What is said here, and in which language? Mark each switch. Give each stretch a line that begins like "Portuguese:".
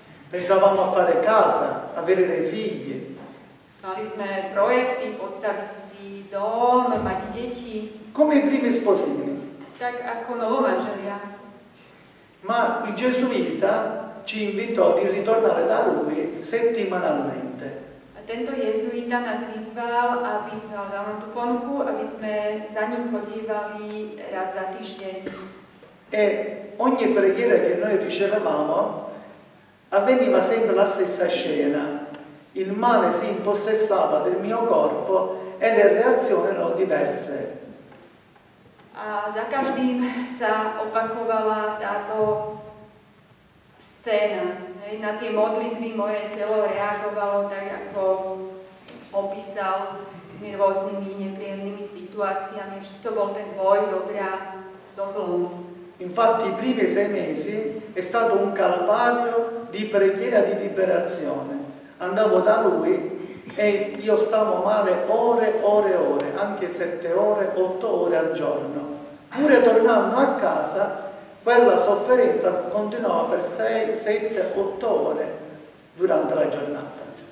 Italian: Pensavamo a fare casa, avere dei figli.
Slovak: Mali sme projekty, postaviť si dom, mať deti.
Italian: Come i primi sposini.
Slovak: Tak ako novomanželia.
Italian: Ma il gesuita ci invitò di ritornare da lui settimanalmente.
Slovak: A tento jezuita nás dal nám tú ponuku, aby sme za ním chodívali raz za týždeň.
Italian: E ogni preghiera che noi ricevevamo avveniva sempre la stessa scena. Il male si impossessava del mio corpo e le reazioni erano diverse.
Slovak: A za každým sa opakovala táto scéna. Na tie modlitby moje telo reagovalo tak, ako opísal tými rôznymi nepríjemnými situáciami. Vždy to bol ten boj dobra so zlom.
Italian: Infatti i primi 6 mesi è stato un calvario di preghiera di liberazione. Andavo da lui e io stavo male ore, anche 7 ore, 8 ore al giorno. Pure tornando a casa, quella sofferenza continuava per 6, 7, 8 ore durante la giornata.